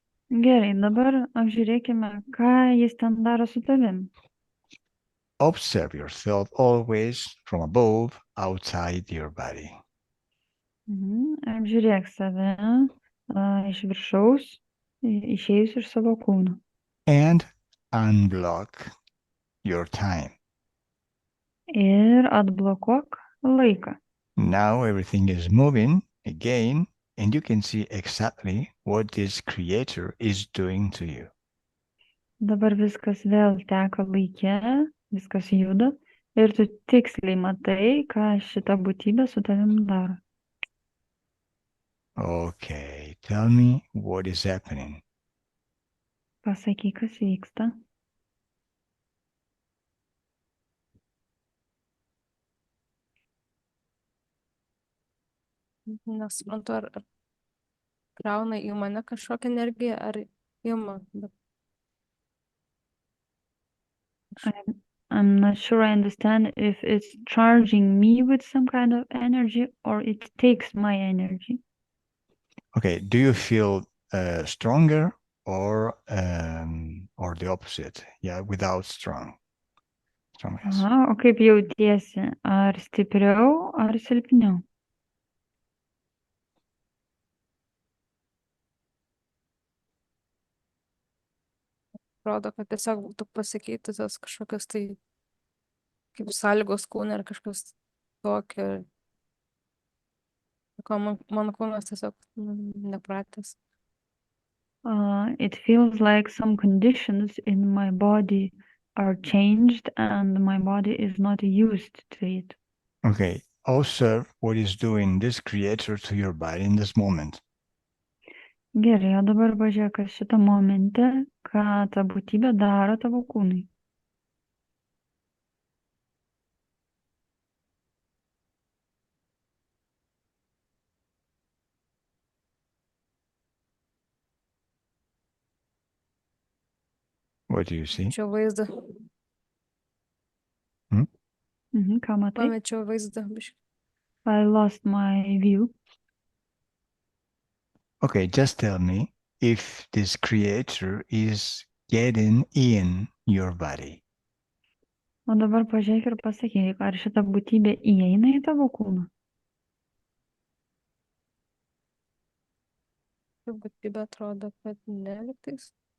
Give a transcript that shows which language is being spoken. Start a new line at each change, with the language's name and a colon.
Lithuanian: Gerai, dabar apžiūrėkime, ką jis ten daro su tavim.
English: Observe yourself always from above, outside your body.
Lithuanian: Apžiūrėk save iš viršaus, išėjus iš savo kūno.
English: And unblock your time.
Lithuanian: Ir atblokuok laiką.
English: Now everything is moving again, and you can see exactly what this creator is doing to you.
Lithuanian: Dabar viskas vėl teka laike, viskas juda ir tu tiksliai matai, ką šita būtybė su tavim daro.
English: Okay, tell me what is happening.
Lithuanian: Pasakyk, kas vyksta. Nesuprantu, ar krauna į mane kažkokią energiją, ar ima. Bet
English: I'm not sure I understand if it's charging me with some kind of energy or it takes my energy. Okay, do you feel stronger or the opposite? Yeah, without strongness.
Lithuanian: Aha, o kaip jautiesi? Ar stipriau, ar silpniau? atrodo, kad tiesiog būtų pasikeitusios kažkokios tai kaip sąlygos kūne ar kažkas tokio. Ko mano kūnas tiesiog nepratęs.
English: It feels like some conditions in my body are changed and my body is not used to it. Okay, observe what is doing this creator to your body in this moment.
Lithuanian: Gerai, o dabar pažiūrėk, kas šitą momente, ką ta būtybė daro tavo kūnui.
English: What do you see?
Lithuanian: Čia vaizdą. Ką matai? Pamečiau vaizdą.
English: I lost my view. Okay, just tell me if this creator is getting in your body.
Lithuanian: O dabar pažiūrėk ir pasakyk, ar šita būtybė įeina į tavo kūną? Būtybė atrodo, kad ne lygtais.